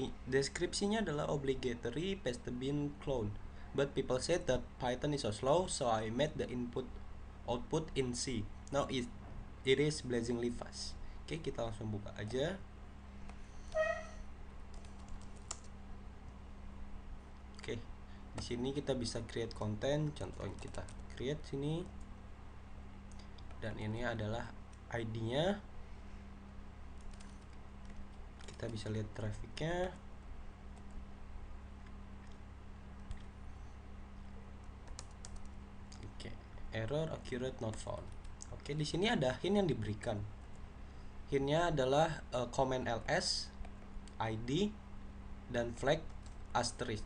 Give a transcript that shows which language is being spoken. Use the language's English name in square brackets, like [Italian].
[Indonesian] Deskripsinya adalah [English] obligatory paste bin clone. But people said that Python is so slow, so I made the output in C. Now it is blazingly fast. [Indonesian] Oke, kita langsung buka aja. Oke, di sini kita bisa create konten. Contohnya kita create sini, dan ini adalah ID-nya. Kita bisa lihat trafficnya. [English] Oke, error accurate not found. [Indonesian] Oke, di sini ada hint yang diberikan. Hintnya adalah comment ls, ID, dan flag asterisk.